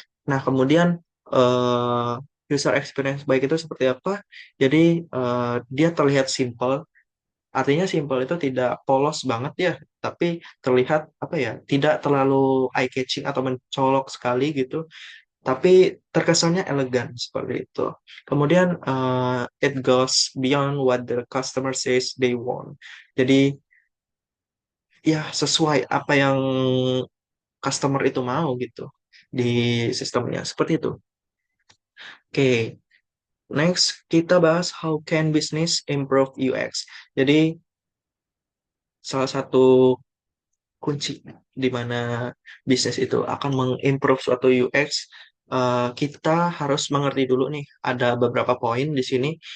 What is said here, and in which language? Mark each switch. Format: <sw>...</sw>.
<id>Nah, kemudian eh, user experience baik itu seperti apa? Jadi dia terlihat simple. Artinya simple itu tidak polos banget ya, tapi terlihat apa ya, tidak terlalu</id> <en>eye catching</en> <id>atau mencolok sekali gitu, tapi terkesannya elegan seperti itu.</id> <en>Kemudian it goes beyond what the customer says they want.</en> <id>Jadi ya sesuai apa yang customer itu mau gitu di sistemnya seperti itu.</id> <en>Oke, next</en> <id>kita bahas</id> <en>how can business improve UX.</en> <id>Jadi salah satu kunci di mana bisnis itu akan mengimprove suatu UX, kita harus mengerti dulu nih, ada beberapa poin di sini.</id>